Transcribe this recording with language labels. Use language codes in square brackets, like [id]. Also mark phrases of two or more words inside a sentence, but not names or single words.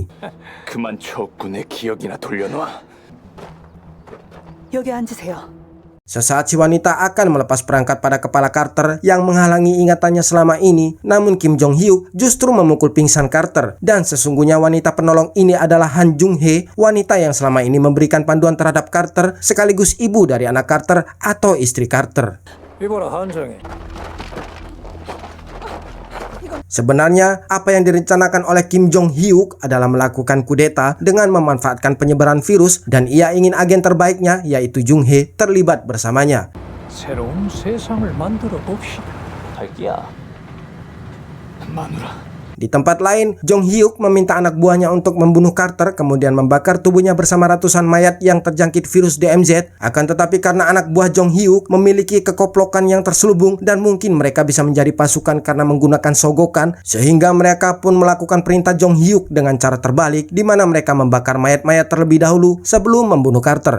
[ko] 그만 적군의 기억이나 돌려놔. 여기 앉으세요. [id] Sesaat si wanita akan melepas perangkat pada kepala Carter yang menghalangi ingatannya selama ini, namun Kim Jong Hyuk justru memukul pingsan Carter. Dan sesungguhnya wanita penolong ini adalah Han Jung Hae, wanita yang selama ini memberikan panduan terhadap Carter sekaligus ibu dari anak Carter atau istri Carter. Sebenarnya, apa yang direncanakan oleh Kim Jong Hyuk adalah melakukan kudeta dengan memanfaatkan penyebaran virus dan ia ingin agen terbaiknya yaitu Jung Hae terlibat bersamanya. [ko] 새로운 세상을 만들어 봅시다. 자기야. 마누라. [id] Di tempat lain, Jong Hyuk meminta anak buahnya untuk membunuh Carter kemudian membakar tubuhnya bersama ratusan mayat yang terjangkit virus DMZ. Akan tetapi karena anak buah Jong Hyuk memiliki kekoplokan yang terselubung dan mungkin mereka bisa menjadi pasukan karena menggunakan sogokan, sehingga mereka pun melakukan perintah Jong Hyuk dengan cara terbalik di mana mereka membakar mayat-mayat terlebih dahulu sebelum membunuh Carter.